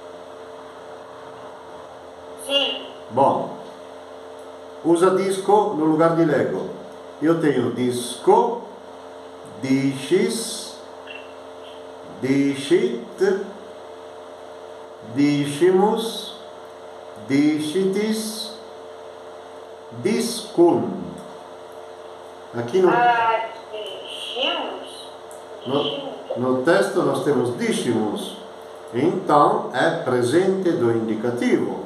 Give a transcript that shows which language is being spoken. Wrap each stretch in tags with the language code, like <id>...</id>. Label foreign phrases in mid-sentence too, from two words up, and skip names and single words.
<pt>Sim. Bom, usa disco no lugar de leggo. Eu tenho disco,</pt> <la>discis, dicit, discimus, dicitis, discunt.</la> <pt>Aqui no texto nós temos discimus, então é presente do indicativo.</pt>